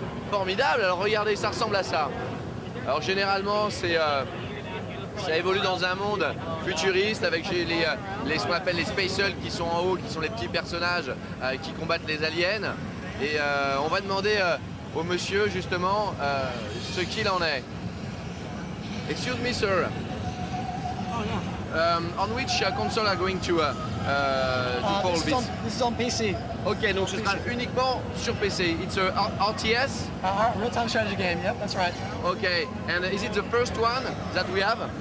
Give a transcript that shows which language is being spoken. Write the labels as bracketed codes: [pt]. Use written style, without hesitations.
[fr] Formidable, alors regardez, ça ressemble à ça. Alors généralement ça évolue dans un monde futuriste avec ce qu'on appelle les Space Hulk qui sont en haut, qui sont les petits personnages qui combattent les aliens. Et on va demander au monsieur justement ce qu'il en est. [en] Excuse me sir. On which console are going to call this? This is on PC. [fr] Ok, donc ce sera uniquement sur PC. [en] It's a RTS? Real-time strategy game, yep, that's right. Okay, and is it the first one that we have?